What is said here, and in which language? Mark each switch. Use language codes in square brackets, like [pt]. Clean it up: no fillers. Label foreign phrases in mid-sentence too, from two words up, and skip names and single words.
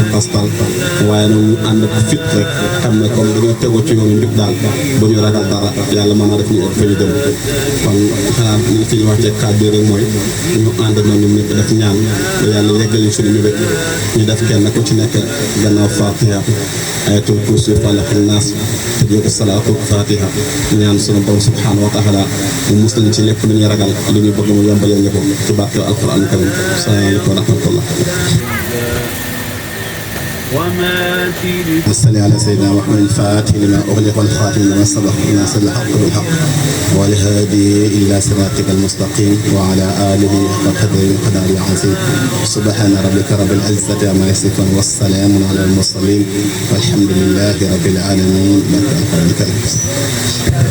[wo] pastal waaye nag ñu ànd ko fit rek xam ne comme dañoo tegu ci yoonu njub daal bu ñu ragal dara yàlla mën a def ñu egg fa ñu jëm kon xanaa li fi ñu wax ci kàddu yi rek mooy ñu ànd na ñun ñëpp def ñaan ba yàlla yeggali suñu mébét ñu def kenn ku ci nekk gannaaw fatiha ayatul kursi falaq naas te jóge salaatu fatiha ñaan sunu borom [ar] سبحانه وتعالى [wo] mu musal ci lépp lu ñuy ragal lu ñu bëgg mu yombalal ñu ko ci barke [ar] القرآن الكريم السلام عليكم ورحمة الله صل على سيدنا محمد الفاتح لما أغلق والخاتم لما سبق ناصر الحق بالحق والهادي إلى صراطك المستقيم وعلى آله حق قدره وقدر العظيم سبحان ربك رب العزة عما يصفون والسلام على المرسلين والحمد لله رب العالمين.